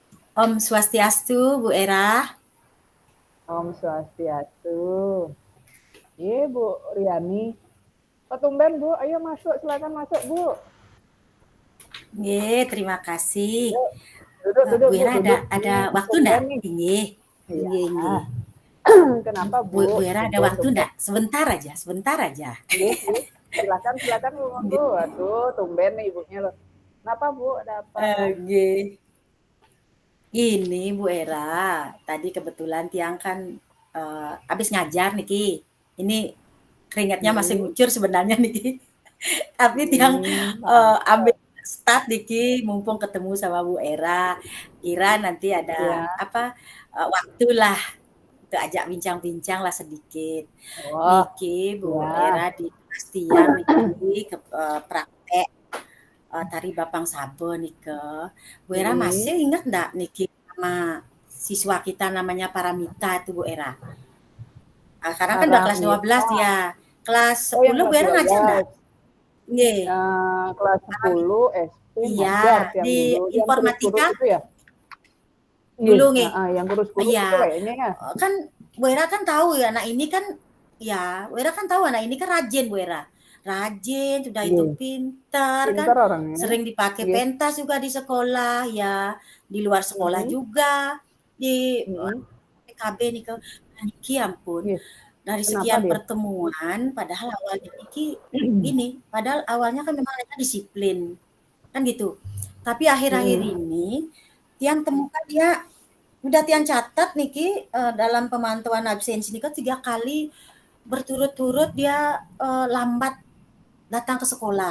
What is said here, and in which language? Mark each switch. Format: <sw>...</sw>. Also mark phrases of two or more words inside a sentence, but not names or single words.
<id>Om Swastiastu, Bu Era. Om Swastiastu. Iya Bu Riani. Kok tumben Bu? Ayo masuk, silakan masuk Bu. Nggih, terima kasih. Yuk, duduk Bu Bu, Era duduk. ada Ini waktu tumben enggak? nih. Nggih, Iya. nggih, nggih. Kenapa Bu Bu? Era ada Tumben, waktu tumben. enggak? Sebentar aja, sebentar aja. Iya, iya. Silakan, silakan Bu. Nggih, Aduh, tumben nih ibunya loh. Kenapa Bu? Ada apa? nggih. Ini Bu Era, tadi kebetulan Tiang kan habis ngajar niki. Ini keringatnya masih Hmm, ngucur sebenarnya niki. Tapi Tiang ambil pantes. start niki mumpung ketemu sama Bu Era. Kira nanti ada Ya. apa waktulah untuk ajak bincang-bincang lah sedikit. Oh, Niki Bu Era ya. di kelas Tiang niki ke praktek tari Bapang Sabe nike. Bu Era Hmm. masih ingat enggak niki sama siswa kita namanya Paramita itu Bu Era? Sekarang kan udah kelas 12 Paramita. ya. Kelas Oh, yang 10 Bu kelas Era ngajar enggak? 12. Nggih. Kelas 10 SD Iya, ngajar yang di dulu, yang kurus-kurus informatika itu ya? Nggih, dulu nggih. yang kurus-kurus Iya, itu kayaknya ya? kan Bu Era kan tahu ya anak ini kan ya, Bu Era kan tahu anak ini kan rajin Bu Era. Rajin, sudah itu Nggih, pintar kan, pinter orangnya. sering dipakai Nggih, pentas juga di sekolah ya, di luar sekolah mhm, juga, di mhm, PKB nih ke niki ampun, nggih. dari Kenapa sekian dia? pertemuan padahal awalnya niki gini, padahal awalnya kan memang mereka disiplin, kan gitu. Tapi akhir-akhir Mhm, ini Tiang temukan dia udah Tiang catat niki dalam pemantauan absensi ini kan 3 kali berturut-turut dia lambat datang ke sekolah.</id>